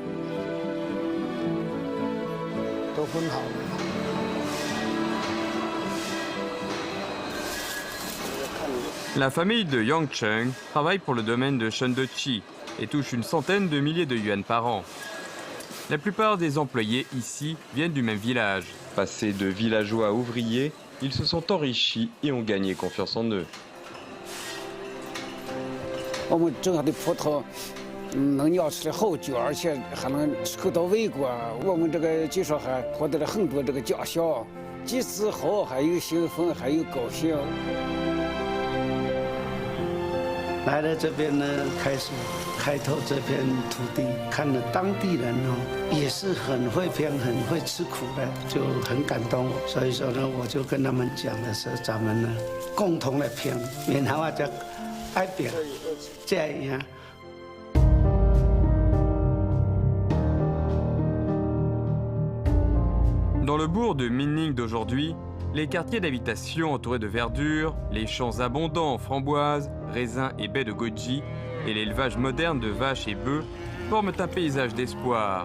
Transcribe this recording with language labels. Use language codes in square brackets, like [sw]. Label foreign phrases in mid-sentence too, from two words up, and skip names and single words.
[fr] La famille de Yang Cheng travaille pour le domaine de Chun De-chi et touche une centaine de milliers de yuan par an. La plupart des employés ici viennent du même village. Passés de villageois à ouvriers, ils se sont enrichis et ont gagné confiance en eux. [zh] 我们种下的葡萄能酿出来好酒，而且还能吃到味果。我们这个技术还获得了很多这个奖项，既自豪，还有兴奋，还有高兴。来了这边呢，开始开拓这片土地，看了当地人哦，也是很会拼、很会吃苦的，就很感动。所以说呢，我就跟他们讲的是，咱们呢共同来拼，然后就爱拼，这样。 [fr] Dans le bourg de Minning d'aujourd'hui, les quartiers d'habitation entourés de verdure, les champs abondants en framboises, raisins et baies de goji et l'élevage moderne de vaches et bœufs forment un paysage d'espoir.